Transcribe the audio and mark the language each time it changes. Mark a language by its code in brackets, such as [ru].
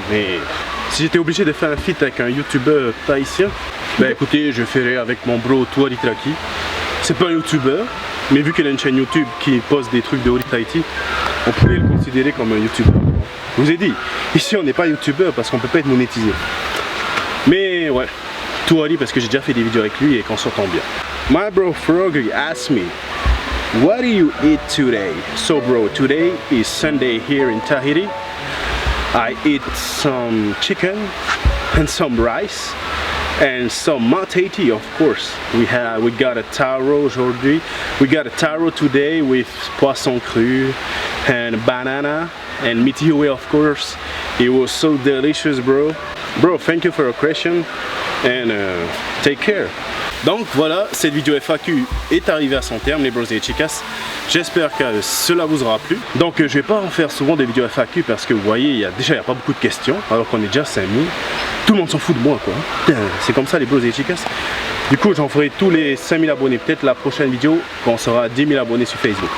[fr] Mais si j'étais obligé de faire un feat avec un youtubeur tahitien, ben écoutez, je ferais avec mon bro Toari Taki. C'est pas un youtubeur, mais vu qu'il a une chaîne YouTube qui poste des trucs de Ori Tahiti, on pourrait le considérer comme un youtubeur. Je vous ai dit, ici on n'est pas youtubeur parce qu'on peut pas être monétisé. Mais ouais, Toari parce que j'ai déjà fait des vidéos avec lui et qu'on s'entend bien. [en] My bro Frog asked me, what do you eat today? So bro, today is Sunday here in Tahiti. I eat some chicken and some rice and some matati of course. We got a taro [fr] aujourd'hui. [en] We got a taro today with poisson cru and banana and mitiwe of course. It was so delicious bro. Bro, thank you for your question and take care. [fr] Donc voilà, cette vidéo FAQ est arrivée à son terme les bros et les chicas. J'espère que cela vous aura plu. Donc je vais pas en faire souvent des vidéos FAQ parce que vous voyez, il y a pas beaucoup de questions alors qu'on est déjà 5000. Tout le monde s'en fout de moi quoi. C'est comme ça les bros et les chicas. Du coup j'en ferai tous les 5000 abonnés. Peut-être la prochaine vidéo quand on sera à 10 000 abonnés sur Facebook.